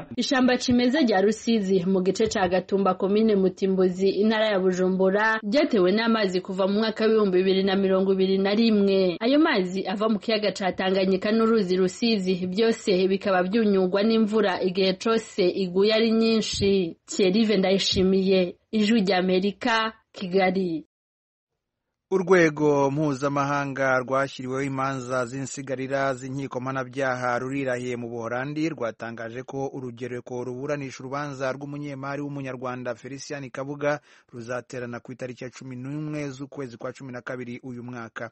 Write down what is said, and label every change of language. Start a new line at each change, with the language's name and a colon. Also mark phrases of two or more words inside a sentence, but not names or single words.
Rundi: Ishamba cimeza rya Rusizi mu gice ca Gatumba komine Mutimbuzi intara ya Bujumbura ryatewe n'amazi kuva mu mwaka wa 2021. Ayo mazi ava mu kiyaga ca Tanganyika n'uruzi Rusizi byose bikaba byunyugwa n'imvura igihe cose iguye ari nyinshi. Thierry Ndayishimiye, Ijwi rya Amerika, Kigali.
Kinyarwanda: Urwego mpuzamahanga rwashyiriweho imanza z'insigarira z'inkiko mpanabyaha rurirahiye mu Buholandi rwatangaje ko urugereko ruburanisha urubanza rw'umunyemari w'umunyarwanda Felicien Kabuga ruzaterana ku itariki ya 11 z'ukwezi kwa 12 uyu mwaka.